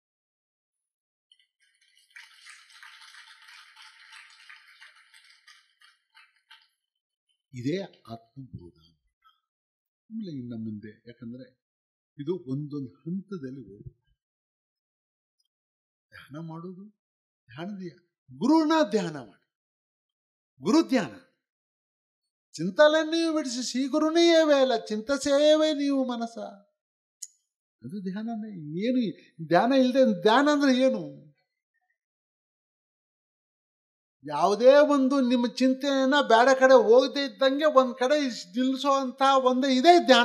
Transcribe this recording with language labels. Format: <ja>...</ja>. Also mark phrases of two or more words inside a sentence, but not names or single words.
<kn>ಇದೇ ಆತ್ಮಬೋಧ. ಆಮೇಲೆ ಇನ್ನು ಮುಂದೆ, ಯಾಕಂದ್ರೆ ಇದು ಒಂದೊಂದು ಹಂತದಲ್ಲಿ ಹೋಗುತ್ತೆ. ಧ್ಯಾನ ಮಾಡೋದು, ಗುರುನ ಧ್ಯಾನ ಮಾಡಿ, ಗುರು ಧ್ಯಾನ</kn> <te>చింతలన్నీ విడిచి శ్రీ గురునియే వేళ చింత</te> <kn>ಸೇವೆ ನೀವು ಮನಸ. ಅದು ಧ್ಯಾನನೇ. ಏನು ಧ್ಯಾನ ಇಲ್ಲದೆ, ಧ್ಯಾನ ಅಂದ್ರೆ ಏನು? ಯಾವುದೇ ಒಂದು ನಿಮ್ಮ ಚಿಂತನೆಯನ್ನ ಬೇರೆ ಕಡೆ ಹೋಗದೆ ಇದ್ದಂಗೆ ಒಂದ್ ಕಡೆ ನಿಲ್ಲಿಸೋ ಅಂತ ಒಂದೇ ಇದೇ ಧ್ಯಾನ.</kn>